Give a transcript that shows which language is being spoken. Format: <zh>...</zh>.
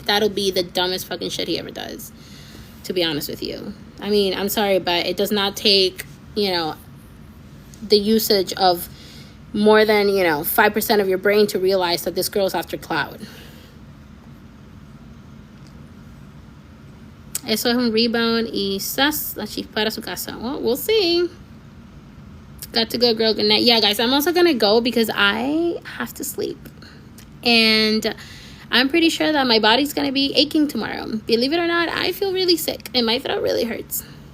<en>That'll be the dumbest fucking shit he ever does, to be honest with you. I mean, I'm sorry, but it does not take, you know, the usage of more than, you know, 5% of your brain to realize that this girl's after clout.</en> <es>Eso es un rebound y sas, la chispa a su casa.</es> <en>Well, we'll see. Got to go, girl. Good night. Yeah, guys, I'm also going to go because I have to sleep. And I'm pretty sure that my body's going to be aching tomorrow. Believe it or not, I feel really sick and my throat really hurts.</en>